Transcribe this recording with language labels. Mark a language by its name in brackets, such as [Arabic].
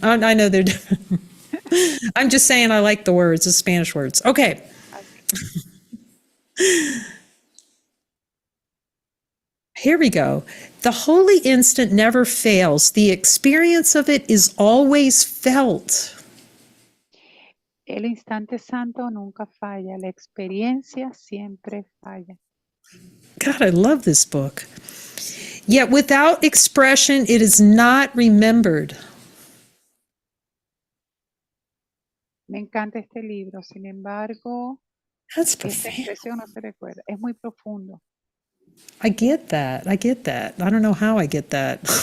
[English] I know they're different. I'm just saying I like the words, the Spanish words. Okay. Here we go. The holy instant never fails. The experience of it is always felt. [Spanish] El instante santo nunca falla. La experiencia siempre falla. [English] God, I love this book. Yet without expression, it is not remembered. [Spanish] Me encanta este libro. Sin embargo, [English] That's [Spanish] esta [English] profound. [Spanish] expresión no se recuerda. Es muy profundo. [English] I get that. I don't know how I get that.